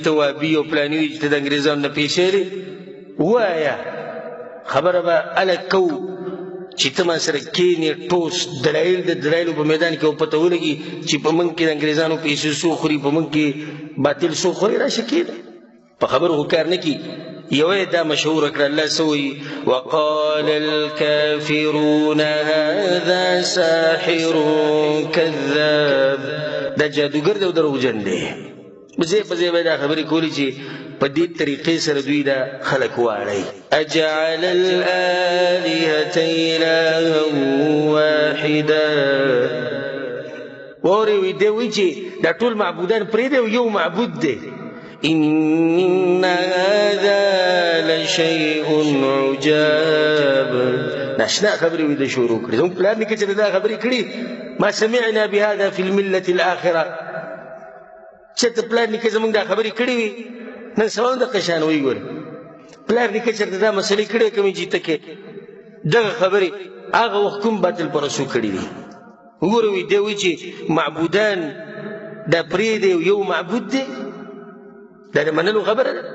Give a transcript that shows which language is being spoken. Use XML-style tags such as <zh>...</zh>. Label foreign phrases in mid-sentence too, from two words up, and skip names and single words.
<ps>ته وابي او پلانی وایي چې ته د انګریزانو نه پیسې لرې ووایه خبره به هله کوو چې ته ما سره کښېنې ټوس دلایل د دلایلو په میدان کې پته ولګي چې په موږ کې د انګریزانو پیسې څوک خوري په موږ کې باطل څوک خوري راشه کښېنه په خبرو خو کار نه کي یوه دا مشهوره کړه الله څه وایي</ps> <ar>وقال الكافرون هذا ساحر کذاب</ar> <ps>دا جادوګر دی او دروغجن دی ځای په ځای به دا خبرې کولې چې په دې طریقې سره دوی دا خلک واړئ</ps> <ar>اجعل الآلهة إلها واحدا</ar> <ps>واورې وایي دی وایي چې دا ټول معبودان پرېږدئ او یو معبود دی</ps> <ar>ان هذا لشيء عجاب</ar> <ps>ناشنا خبرې وي د شروع کړي زموږ پلار نیکه چې دا خبرې کړي</ps> <ar>ما سمعنا بهذا في الملة الآخرة</ar> <ps>چېرته پلار نیکه زموږ دا خبرې کړي وي نن سبا هم دغه شان وایي ګوره پلار نیکه چېرته دا مسلې کړې کومې چې ته کې دغه خبرې هغه وخت کوم باطل پرستو کړي دي. وګوره وایي دی وایي چې معبودان دا پرېږدی یو معبود دی، دا د منلو خبره ده.</ps>